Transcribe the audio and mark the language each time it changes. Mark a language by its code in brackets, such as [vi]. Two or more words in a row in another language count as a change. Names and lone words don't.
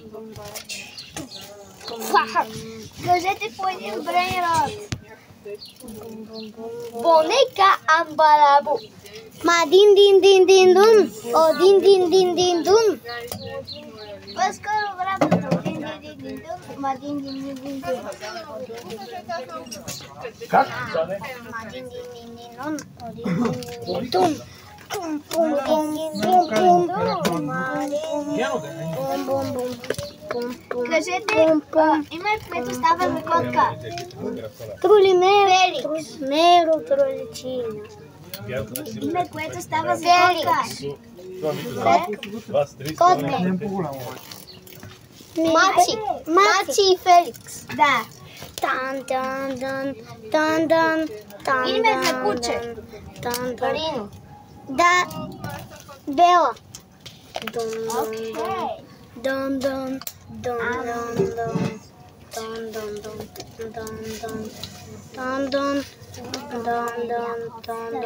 [bg] Кажете по един брейн род. Бонека амбарабо. Ма дин дин дин дин дун. О дин дин дин дин дун. По-скоро обратното. Дин дин дин дин дун. Ма дин дин дин дин дун. Как? Ма дин дин дин дин дун. О дин дин дин дин дун. Пум пум пум пум пум пум. Ма дин пум пум пум. Кажете име, което става за котка. Трулимеро. Трулимеро, труличина. Име, което става за котка. Котка. Мачи. Мачи и Феликс. Да. Тан, тан, тан, тан, тан, тан. Име за куче. Карино. Да. Бела. Окей. Дон, дон, дон, дон, дон. Дон, дон, дон, дон, дон. Дон, дон, дон, дон, дон.